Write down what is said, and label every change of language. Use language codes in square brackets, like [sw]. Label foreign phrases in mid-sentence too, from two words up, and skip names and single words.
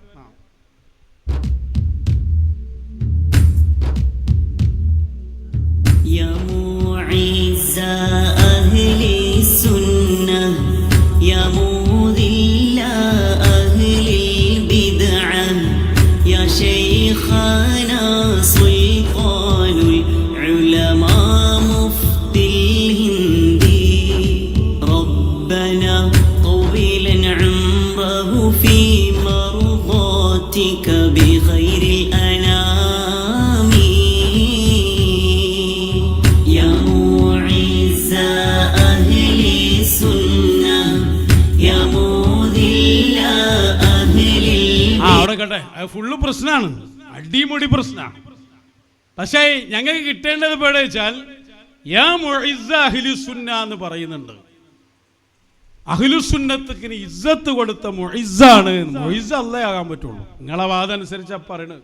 [ar] يا معز أهل السنة يا مذل أهل البدع يا شيخنا سلطان العلماء مفتي الهند ربنا طويلا عمره في مرضاتك بخير الأنام يا معز أهل السنة يا مذل أهل [ml] അവിടെ കേട്ടെ, ഫുള്ള് പ്രശ്നമാണ്, അടിമുടി പ്രശ്നമാണ്. പക്ഷേ ഞങ്ങൾക്ക് കിട്ടേണ്ടത് പേടെ വെച്ചാൽ [ar] يا معز أهل السنة [ml] എന്ന് പറയുന്നുണ്ട്. അഹ്ലുസുന്നത്തിന് ഇസ്സത്ത് കൊടുത്ത മുഇസ്സാണ്. മുഇസ്സ് അല്ലാഹ് ആകാൻ പറ്റുള്ളൂ. നിങ്ങളെ വാദം അനുസരിച്ച് പറയണത്.